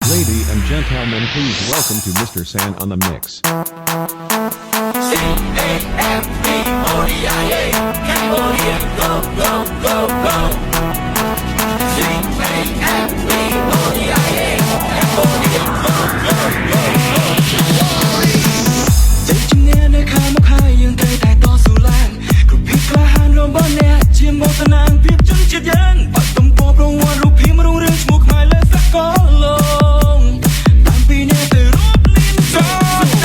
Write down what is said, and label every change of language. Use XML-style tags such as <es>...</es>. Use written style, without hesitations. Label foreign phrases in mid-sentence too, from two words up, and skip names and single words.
<en>Lady and gentlemen, please welcome to Mr. San on the mix. C-A-M-B-O-D-I-A Cambodia, go, go, go, go C-A-M-B-O-D-I-A Cambodia, go, go, go, go</en> <km>ใจជំនាញនៅខាងមុខហើយយើងត្រូវតែតស៊ូឡើងគ្រប់ភាពក្លាហានរបស់អ្នកជាមកតំណាងភាពជនជាតិយើងបាត់ទំព័រប្រវត្តិរូបភាពរុងរឿងឈ្មោះខ្មែរលើសកលលោកតាមពីអ្នកទៅរត់លីនចោល</km>